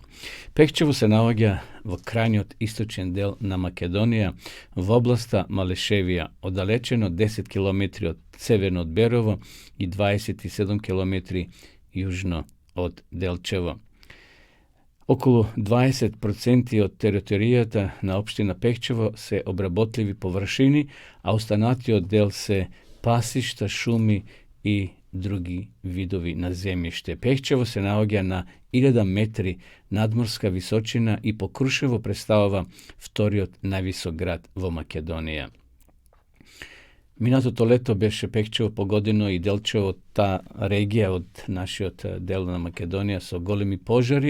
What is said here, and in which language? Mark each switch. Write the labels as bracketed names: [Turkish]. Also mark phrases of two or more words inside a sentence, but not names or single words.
[Macedonian] Пехчево се наоѓа во крајниот источен дел на Македонија, во областа Малешевија, оддалечено 10 км од северно од Берово и 27 км јужно од Делчево. Околу 20% од територијата на општина Пехчево се обработливи површини, а останатиот дел се пасишта, шуми и други видови на земјиште. Пехчево се наоѓа на 1000 метри надморска височина и по Крушево представува вториот највисок град во Македонија. Минатото лето беше Пехчево погодено и Делчево, та регија од нашиот дел на Македонија со големи пожари.